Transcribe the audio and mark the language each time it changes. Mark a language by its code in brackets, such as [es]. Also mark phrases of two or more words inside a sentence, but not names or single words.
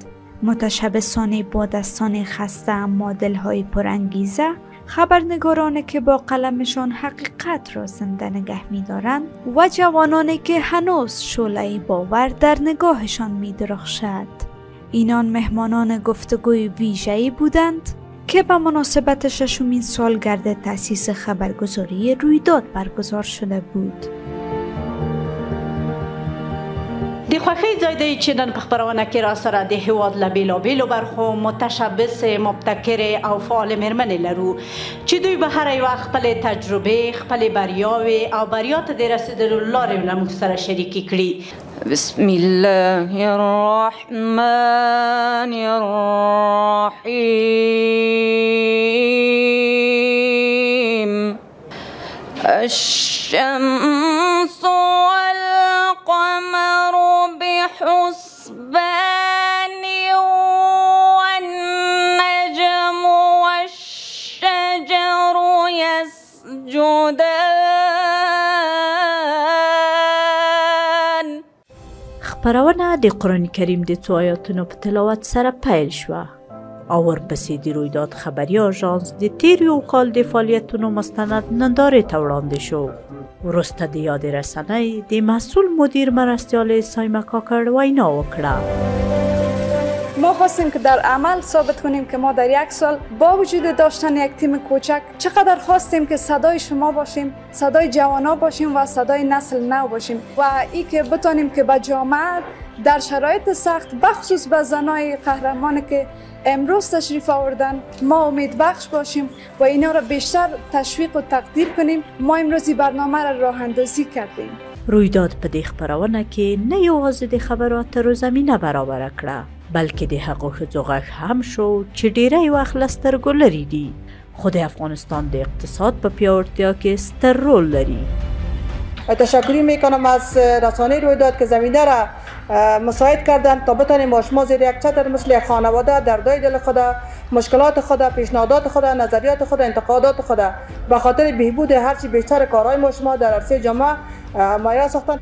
[fa] متشبثانی با دستان خسته اما دلهای پرانگیزه، خبرنگارانی که با قلمشان حقیقت را زنده نگه می‌دارند و جوانانی که هنوز شعله‌ای باور در نگاهشان می‌درخشد. اینان مهمانان گفتگوی ویژه‌ای بودند که به مناسبت 6مین سالگرد تأسیس خبرگزاری رویداد برگزار شده بود. [ps] د خوښۍ ځای دی چې نن په خپرونه کې را سره د هیواد له بېلابېلو برخو متشبث، مبتکر او فعال مېرمنې لرو چې دوی به هر یوه خپلې تجربې، خپلې بریاوې او بریا ته د رسېدلو لارې له موږ سره شریکې کړي. [ar] بسم الله الرحمن الرحیم. الشمس والقمر بحسبان والنجم والشجر يسجدان. [ps] خبرونه د قرآن کریم د څو آیاتونو په تلاوت سره پیل شوه او ورپسې د رویداد خبري آژانس د تیر یو کال د فعالیتونو مستند نندارې ته وړاندې شو. وروسته د یاد رسنۍ د مسئول مدیر مرستیال سایمه کاکړ وینا وکړه. [fa] ما خواستیم که در عمل ثابت کنیم که ما در یک سال با وجود داشتن یک تیم کوچک چقدر خواستیم که صدای شما باشیم، صدای جوانا باشیم و صدای نسل نو باشیم و این که بتانیم که به جامعه در شرایط سخت بخصوص به زنای قهرمانی که امروز تشریف آوردن ما امیدبخش باشیم و اینا را بیشتر تشویق و تقدیر کنیم. ما امروزی برنامه را راه اندازی کردیم. [ps] رویداد په دې خبرونه کې نه یوازې د خبرو اترو زمینه برابره کړه بلکې د حقوق ښځو غږ هم شو چې ډیری وخت له سترګو لرې دي خو د افغانستان د اقتصاد په پیاوړتیا کې ستر رول لري. [fa] تشکری میکنم از رسانه رویداد که زمینه را مساعد کردند تا بتانیم با شما زیر یک چتر مثل یک خانواده دردای دل خود، مشکلات خود، پیشنهادات خود، نظریات خود، انتقادات خود به خاطر بهبود هرچی بیشتر کارهای ما شما در عرصه جامعه مایه ساختند.